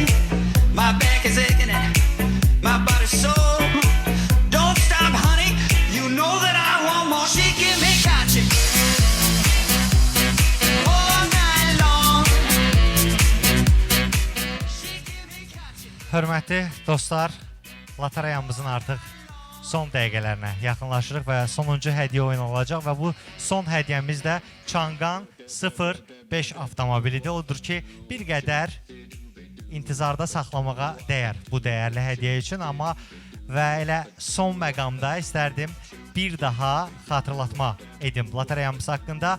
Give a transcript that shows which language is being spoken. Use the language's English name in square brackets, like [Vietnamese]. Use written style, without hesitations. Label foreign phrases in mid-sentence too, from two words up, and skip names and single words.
[English] My back is aching and my body's sore. Don't stop, honey, you know that I want more. She give me cotton all night long. She give me cotton. [Azerbaijani] Hörmətli dostlar, lotereyamızın artıq son dəqiqələrinə yaxınlaşırıq və sonuncu hədiyyə oyunu olacaq və bu son hədiyyəmiz də Çangan 05 avtomobilidir. Odur ki, bir qədər intizarda saxlamağa dəyər bu dəyərli hədiyyə üçün, amma və elə son məqamda istərdim bir daha xatırlatma edim lotereyamız haqqında.